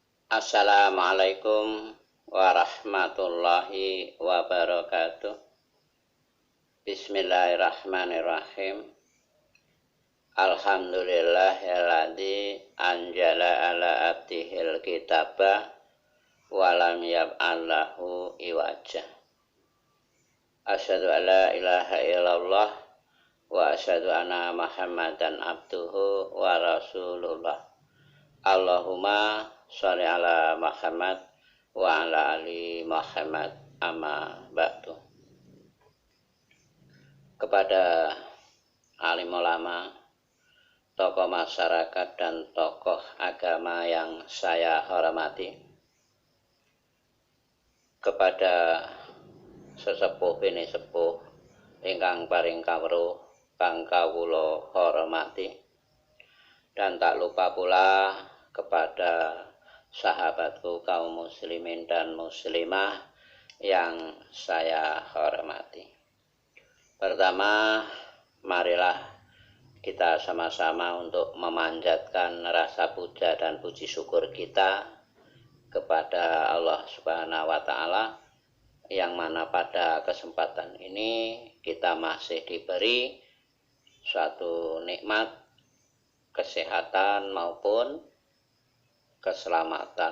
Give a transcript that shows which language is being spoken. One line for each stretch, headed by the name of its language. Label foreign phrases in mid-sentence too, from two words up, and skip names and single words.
Arabic: السلام عليكم ورحمة الله وبركاته. بسم الله الرحمن الرحيم. الحمد لله الذي أنزل على عبده الكتاب ولم يجعل له عوجا. أشهد أن لا إله إلا الله وأشهد أن محمدا عبده ورسول الله. اللهم صل على محمد وعلى آل محمد أما بعد.
Indonesian: Kepada alim ulama, tokoh masyarakat dan tokoh agama yang saya hormati,
Javanese: kepada sesepuh bini sepuh ingkang paring kawruh kang kawula hormati,
Indonesian: dan tak lupa pula kepada sahabatku kaum muslimin dan muslimah yang saya hormati. Pertama, marilah kita sama-sama untuk memanjatkan rasa puja dan puji syukur kita kepada Allah
Arabic: سبحانه وتعالى,
Indonesian: yang mana pada kesempatan ini kita masih diberi suatu nikmat kesehatan maupun keselamatan.